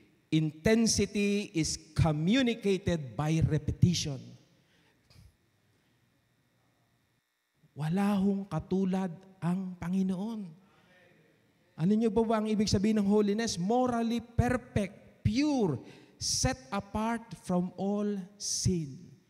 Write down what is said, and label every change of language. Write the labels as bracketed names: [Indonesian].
[English] Intensity is communicated by repetition. [Filipino] Wala hong katulad ang Panginoon. Ano niyo ba ang ibig sabihin ng holiness? [English] Morally perfect, pure, set apart from all sin.